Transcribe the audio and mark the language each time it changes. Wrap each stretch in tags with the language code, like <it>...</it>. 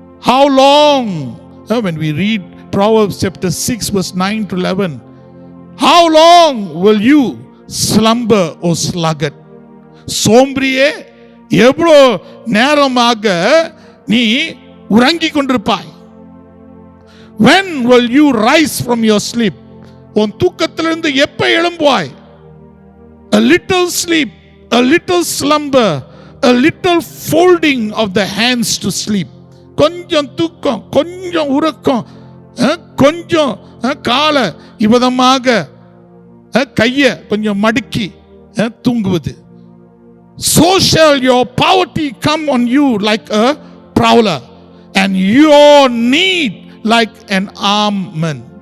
<en>How long, when we read Proverbs chapter 6 verse 9-11, how long will you slumber or sluggard?</en> <ta>சோம்பரியே, எவ்வளோ நேரமாக நீ உறங்கிக் கொண்டிருப்பாய்?</ta> <en>When will you rise from your sleep?</en> <ta>உன் தூக்கத்திலிருந்து எப்ப எழும்புவாய்?</ta> <en>A little sleep, a little slumber, a little folding of the hands to sleep.</en> <ta>கொஞ்சம் தூக்கம், கொஞ்சம் உறக்கம், கொஞ்சம் கால இவதமாக கையை கொஞ்சம் மடக்கி தூங்குவது.</ta> <en>So shall your poverty come on you like a prowler, and your need like an armed man.</en>